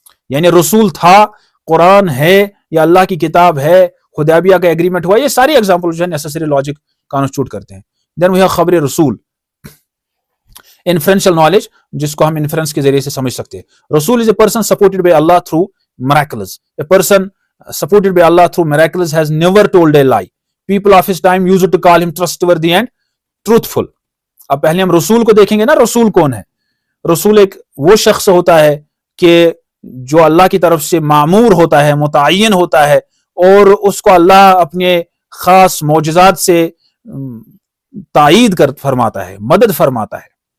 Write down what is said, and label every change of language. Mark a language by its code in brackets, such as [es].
[ur] یعنی رسول تھا، قرآن ہے، یا اللہ کی کتاب ہے، حدیبیہ کا ایگریمنٹ ہوا، یہ ساری ایگزامپل جو ہے نیسسری لاجک کانسٹیٹیوٹ کرتے ہیں. [en] then we have [ur] خبر رسول، انفرینشل نالج، جس کو ہم انفرنس کے ذریعے سے سمجھ سکتے ہیں. [en] رسول is a person supported by Allah through miracles. A person supported by Allah through miracles has never told a lie. People of his time used to call him trustworthy and truthful. [ur] اب پہلے ہم رسول کو دیکھیں گے نا. رسول کون ہے؟ رسول ایک وہ شخص ہوتا ہے کہ جو اللہ کی طرف سے معمور ہوتا ہے، متعین ہوتا ہے، اور اس کو اللہ اپنے خاص معجزات سے تائید فرماتا ہے، مدد فرماتا ہے.